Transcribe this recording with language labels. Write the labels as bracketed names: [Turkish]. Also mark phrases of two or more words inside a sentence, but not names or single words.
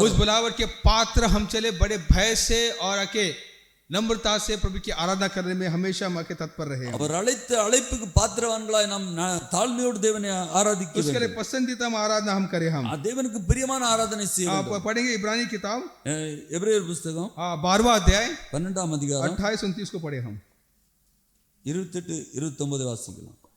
[Hindi] उस बुलावट के पात्र हम चले बड़े भय से और आके नम्रता से प्रभु की आराधना करने में हमेशा हम आके तत्पर रहे। [Tamil] அவர் அழைத்த அழைப்புக்கு பாத்திரவான்களாய் நாம் தாழ்மையோடு தேவனை ஆராதிக்க [Hindi] उसके लिए [Tamil] வேண்டும். [Hindi] पसंदीदा आराधना हम करें। हम [Tamil] தேவனுக்கு பிரியமான ஆராதனை செய்ய [Hindi] आप [Tamil] வேண்டும். [Hindi] पढ़ेंगे इब्रानी किताब [Tamil] எபிரேயர் புத்தகம் [Hindi] 12वां अध्याय [Tamil] 12ஆம் அதிகாரம் [Hindi] 28-29 को पढ़े हम। [Tamil] 28-29 வாசிக்கலாம்.